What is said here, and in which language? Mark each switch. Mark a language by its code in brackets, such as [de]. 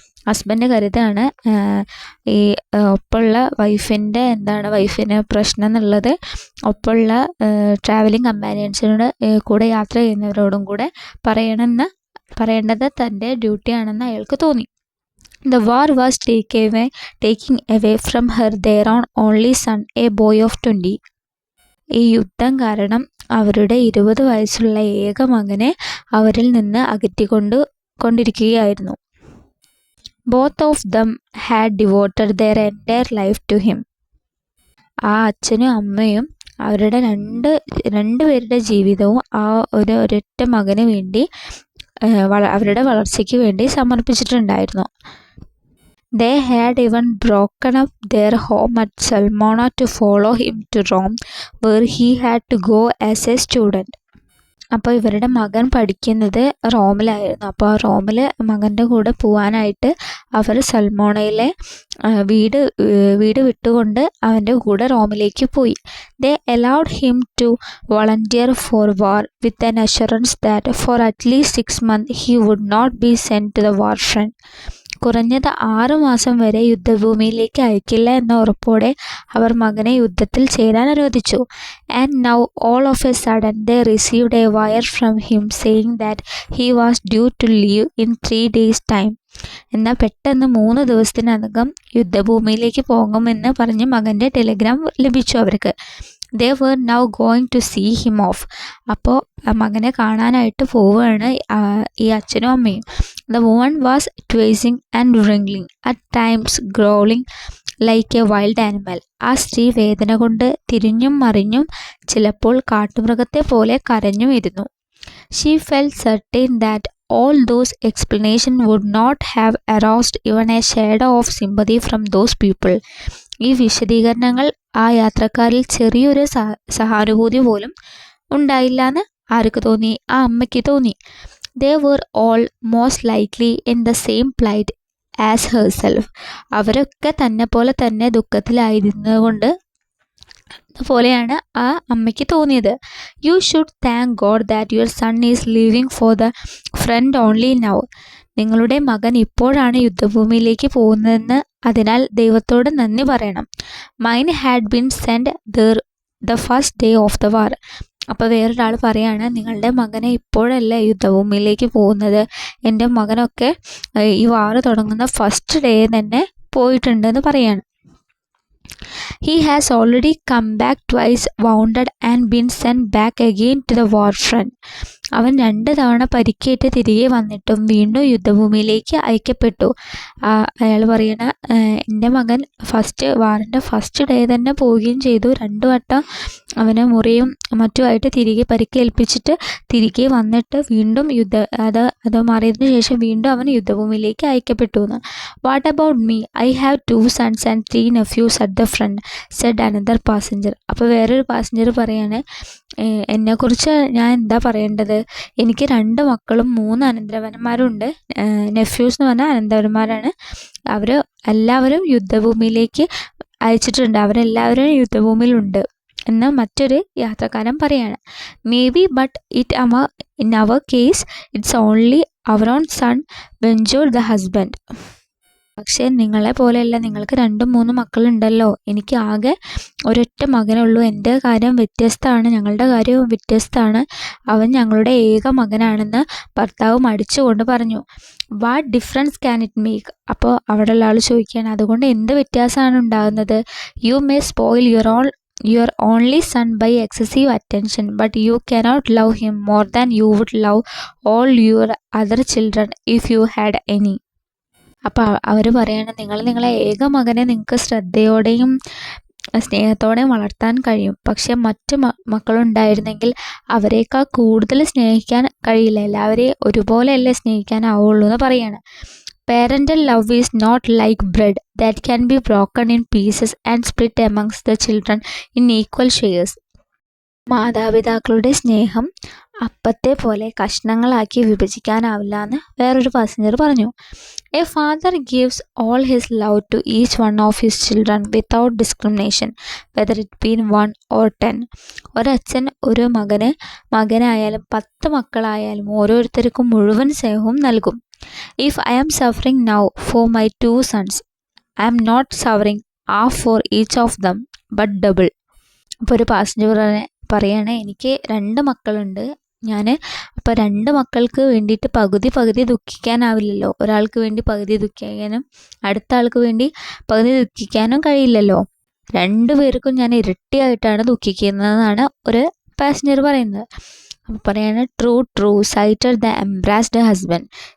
[ml] Husband കരുതാണ് ഈ ഒപ്പമുള്ള വൈഫിന് പ്രശ്നം എന്നുള്ളത് ഒപ്പമുള്ള ട്രാവലിംഗ് കമ്പാനിയൻസിനോട് കൂടെ യാത്ര ചെയ്യുന്നവരോടും കൂടെ പറയേണ്ടത് തൻ്റെ ഡ്യൂട്ടിയാണെന്ന് അയാൾക്ക് തോന്നി. [en] The war was taking away from her their own only son, a boy of 20. [ml] ഈ യുദ്ധം കാരണം അവരുടെ 20 വയസ്സുള്ള ഏക മകനെ അവരിൽ നിന്ന് കൊണ്ടിരിക്കുകയായിരുന്നു. [en] Both of them had devoted their entire life to him. [ml] ആ അച്ഛനും അമ്മയും അവരുടെ രണ്ടുപേരുടെ ജീവിതവും ആ ഒരൊറ്റ മകന് വേണ്ടി അവരുടെ വളർച്ചയ്ക്ക് വേണ്ടി സമർപ്പിച്ചിട്ടുണ്ടായിരുന്നു. [en] They had even broken up their home at Salmona to follow him to Rome, where he had to go as a student. [ml] അപ്പോൾ ഇവരുടെ മകൻ പഠിക്കുന്നത് റോമിലായിരുന്നു. അപ്പോൾ ആ റോമിൽ മകൻ്റെ കൂടെ പോകാനായിട്ട് അവർ സൽമോണയിലെ വീട് വിട്ടുകൊണ്ട് അവൻ്റെ കൂടെ റോമിലേക്ക് പോയി. [en] They allowed him to volunteer for war with an assurance that for at least 6 months he would not be sent to the war front. [ml] കുറഞ്ഞത് 6 മാസം വരെ യുദ്ധഭൂമിയിലേക്ക് അയക്കില്ല എന്ന ഉറപ്പോടെ അവർ മകനെ യുദ്ധത്തിൽ ചേരാൻ അനുവദിച്ചു. [en] And now all of a sudden they received a wire from him saying that he was due to leave in 3 days' time. [ml] എന്നാൽ പെട്ടെന്ന് 3 ദിവസത്തിനകം യുദ്ധഭൂമിയിലേക്ക് പോകുമെന്ന് പറഞ്ഞ് മകൻ്റെ ടെലിഗ്രാം ലഭിച്ചു അവർക്ക്. [en] They were now going to see him off. [ml] അപ്പോൾ മകനെ കാണാനായിട്ട് പോവുകയാണ് ഈ അച്ഛനും അമ്മയും. [en] The woman was twitching and wriggling, at times growling like a wild animal. [ml] ആ സ്ത്രീ വേദന കൊണ്ട് തിരിഞ്ഞും മറിഞ്ഞും ചിലപ്പോൾ കാട്ടുമൃഗത്തെ പോലെ കരഞ്ഞും ഇരുന്നു. [en] She felt certain that all those explanations would not have aroused even a shadow of sympathy from those people. [ml] ഈ വിശദീകരണങ്ങൾ ആ യാത്രക്കാരിൽ ചെറിയൊരു സഹാനുഭൂതി പോലും ഉണ്ടായില്ല എന്ന് ആർക്ക് തോന്നി? ആ അമ്മയ്ക്ക് തോന്നി. [en] They were all most likely in the same plight as herself. [ml] അവരൊക്കെ തന്നെ പോലെ തന്നെ ദുഃഖത്തിലായിരുന്നുകൊണ്ട് പോലെയാണ് ആ അമ്മയ്ക്ക് തോന്നിയത്. [en] You should thank God that your son is leaving for the front only now. [ml] നിങ്ങളുടെ മകൻ ഇപ്പോഴാണ് യുദ്ധഭൂമിയിലേക്ക് പോകുന്നതെന്ന് അതിനാൽ ദൈവത്തോട് നന്ദി പറയണം. [en] Mine had been sent there the first day of the war. [ml] അപ്പോൾ വേറൊരാൾ പറയാണ്, നിങ്ങളുടെ മകനെ ഇപ്പോഴല്ല യുദ്ധഭൂമിയിലേക്ക് പോകുന്നത്, എൻ്റെ മകനൊക്കെ ഈ വാറ് തുടങ്ങുന്ന [en] first day [ml] തന്നെ പോയിട്ടുണ്ടെന്ന് പറയാണ്. [en] He has already come back twice wounded and been sent back again to the war front. [ml] അവൻ 2 തവണ പരിക്കേറ്റ് തിരികെ വന്നിട്ടും വീണ്ടും യുദ്ധഭൂമിയിലേക്ക് അയക്കപ്പെട്ടു. അയാൾ പറയണ, എൻ്റെ മകൻ വാറിൻ്റെ [en] first day [ml] തന്നെ പോവുകയും ചെയ്തു. 2 വട്ടം അവനെ മുറിയും മറ്റുമായിട്ട് തിരികെ പരിക്കേൽപ്പിച്ചിട്ട് തിരികെ വന്നിട്ട് വീണ്ടും അത് മാറിയതിനു ശേഷം വീണ്ടും അവൻ യുദ്ധഭൂമിയിലേക്ക് അയക്കപ്പെട്ടു എന്ന്. [en] What about me? I have 2 sons and 3 nephews at the front, said another passenger. [ml] അപ്പോൾ വേറൊരു പാസഞ്ചർ പറയാണ്, എന്നെക്കുറിച്ച് ഞാൻ എന്താ പറയേണ്ടത്? എനിക്ക് 2 മക്കളും 3 അനന്തരവന്മാരുണ്ട്. നെഫ്യൂസ് എന്ന് പറഞ്ഞാൽ അനന്തരവന്മാരാണ്. എല്ലാവരും യുദ്ധഭൂമിയിലേക്ക് അയച്ചിട്ടുണ്ട്. അവരെല്ലാവരും യുദ്ധഭൂമിയിലുണ്ട് എന്ന് മറ്റൊരു യാത്രക്കാരൻ പറയാണ്. [en] Maybe but in our case it's only our own son ventured the husband. [ml] പക്ഷേ നിങ്ങളെ പോലെയല്ല, നിങ്ങൾക്ക് 2-3 മക്കളുണ്ടല്ലോ. എനിക്ക് ആകെ ഒരൊറ്റ മകനുള്ളൂ. എൻ്റെ കാര്യം വ്യത്യസ്തമാണ്, ഞങ്ങളുടെ കാര്യവും വ്യത്യസ്തമാണ്. അവൻ ഞങ്ങളുടെ ഏക മകനാണെന്ന് ഭർത്താവ് മടിച്ചുകൊണ്ട് പറഞ്ഞു. [en] What difference can it make? [ml] അപ്പോൾ അവിടെ ഉള്ള ആൾ ചോദിക്കുകയാണ്, അതുകൊണ്ട് എന്ത് വ്യത്യാസമാണ് ഉണ്ടാകുന്നത്? [en] You may spoil your only son by excessive attention, but you cannot love him more than you would love all your other children if you had any. [ml] അപ്പോൾ അവർ പറയണം, നിങ്ങളെ ഏക മകനെ നിങ്ങൾക്ക് ശ്രദ്ധയോടെയും സ്നേഹത്തോടെയും വളർത്താൻ കഴിയും. പക്ഷെ മറ്റു മക്കളുണ്ടായിരുന്നെങ്കിൽ അവരെക്കാൾ കൂടുതൽ സ്നേഹിക്കാൻ കഴിയില്ല. എല്ലാവരെയും ഒരുപോലെയല്ലേ സ്നേഹിക്കാനാവുള്ളൂ എന്ന് പറയാണ്. [en] Parental love is not like bread that can be broken in pieces and split amongst the children in equal shares. [ml] മാതാപിതാക്കളുടെ സ്നേഹം അപ്പത്തെ പോലെ കഷ്ണങ്ങളാക്കി വിഭജിക്കാനാവില്ല എന്ന് വേറൊരു പാസഞ്ചർ പറഞ്ഞു. [en] A father gives all his love to each one of his children without discrimination, whether it be 1 or 10. [ml] ഒരച്ഛൻ ഒരു മകനായാലും 10 മക്കളായാലും ഓരോരുത്തർക്കും മുഴുവൻ സ്നേഹവും നൽകും. [en] If I am suffering now for my 2 sons, I am not suffering half for each of them, but double. [ml] അപ്പോൾ ഒരു passenger പറയാണ്, എനിക്ക് 2 മക്കളുണ്ട്, അപ്പോൾ 2 മക്കൾക്ക് വേണ്ടിയിട്ട് പകുതി ദുഃഖിക്കാനാവില്ലല്ലോ. ഒരാൾക്ക് വേണ്ടി പകുതി ദുഃഖിക്കാനും അടുത്ത ആൾക്ക് വേണ്ടി പകുതി ദുഃഖിക്കാനും കഴിയില്ലല്ലോ. 2 പേർക്കും ഞാൻ ഇരട്ടിയായിട്ടാണ് ദുഃഖിക്കുന്നതെന്നാണ് ഒരു പാസഞ്ചർ പറയുന്നത്. അപ്പോൾ പറയാണ് [en] True sighted the embraced husband.